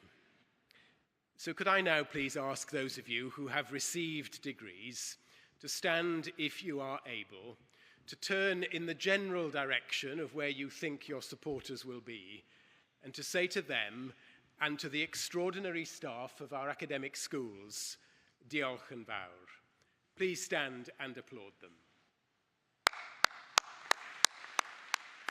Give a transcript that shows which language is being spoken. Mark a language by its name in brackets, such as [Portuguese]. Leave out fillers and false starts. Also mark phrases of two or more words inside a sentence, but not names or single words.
[English] So could I now please ask those of you who have received degrees to stand, if you are able, to turn in the general direction of where you think your supporters will be, and to say to them and to the extraordinary staff of our academic schools, [Welsh] diolch yn fawr. [English] Please stand and applaud them.